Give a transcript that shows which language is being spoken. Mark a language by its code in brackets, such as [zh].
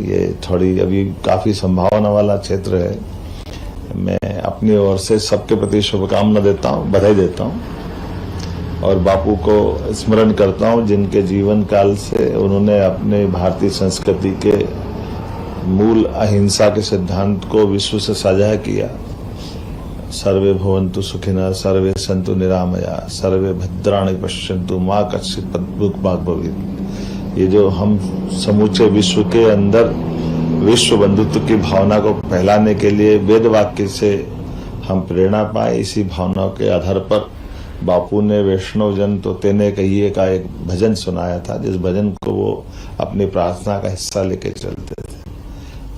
[hi] ये थोड़ी अभी काफी संभावना वाला क्षेत्र है। मैं अपनी ओर से सबके प्रति शुभकामना देता हूँ, बधाई देता हूँ और बापू को स्मरण करता हूँ जिनके जीवन काल से उन्होंने अपने भारतीय संस्कृति के मूल अहिंसा के सिद्धांत को विश्व से साझा किया। [sa] सर्वे भवन्तु सुखिनः, सर्वे सन्तु निरामया, सर्वे भद्राणि पश्यन्तु, मा कश्चित् दुःख भाग् भवेत्। [hi] ये जो हम समूचे विश्व के अंदर विश्व बंधुत्व की भावना को फैलाने के लिए वेद वाक्य से हम प्रेरणा पाए, इसी भावना के आधार पर बापू ने वैष्णव जन तो तेने कहिए का एक भजन सुनाया था, जिस भजन को वो अपनी प्रार्थना का हिस्सा लेके चलते थे।